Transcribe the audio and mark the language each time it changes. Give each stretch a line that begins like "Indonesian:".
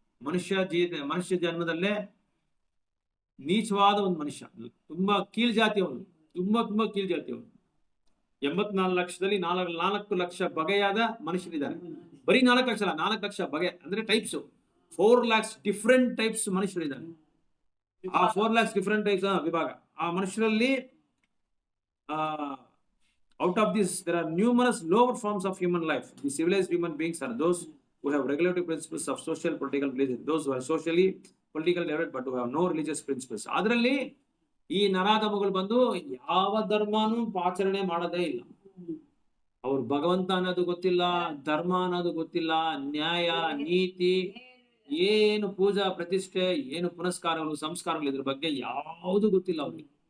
Kannada: ಮನುಷ್ಯ ಜನ್ಮದಲ್ಲೇ ನೀಚವಾದ ಒಂದು ಮನುಷ್ಯ, ತುಂಬಾ ಕೀಳ್ ಜಾತಿಯವನು, ತುಂಬಾ ಕೀಳ್ ಜಾತಿಯವನು. 84 ಲಕ್ಷದಲ್ಲಿ 4 ಲಕ್ಷ ಬಗೆಯಾದ ಮನುಷ್ಯರಿದ್ದಾರೆ. ಬರೀ 4 ಲಕ್ಷ ಅಲ್ಲ, 4 ಲಕ್ಷ ಬಗೆ ಅಂದ್ರೆ ಟೈಪ್ಸ್. 4 lakhs different types ಮನುಷ್ಯರಿದ್ದಾರೆ. ಆ 4 lakhs ಡಿಫ್ರೆಂಟ್ ಟೈಪ್ಸ್ ವಿಭಾಗ. ಆ ಮನುಷ್ಯರಲ್ಲಿ
English: out of this there are numerous lower forms of human life. The civilized human beings are those who have regulatory principles of social political religion, those who are socially political developed but who have no religious principles.
Kannada: ಅದರಲ್ಲಿ ಈ ನರಾಧಮಗಳು ಬಂದು ಯಾವ ಧರ್ಮನೂ ಆಚರಣೆ ಮಾಡೋದೇ ಇಲ್ಲ. ಅವ್ರು ಭಗವಂತ ಅನ್ನೋದು ಗೊತ್ತಿಲ್ಲ, ಧರ್ಮ ಅನ್ನೋದು ಗೊತ್ತಿಲ್ಲ, ನ್ಯಾಯ ನೀತಿ ಏನು ಪೂಜಾ ಪ್ರತಿಷ್ಠೆ ಏನು ಪುನಸ್ಕಾರಗಳು ಸಂಸ್ಕಾರಗಳು ಇದ್ರ ಬಗ್ಗೆ ಯಾವುದು ಗೊತ್ತಿಲ್ಲ ಅವ್ರಿಗೆ.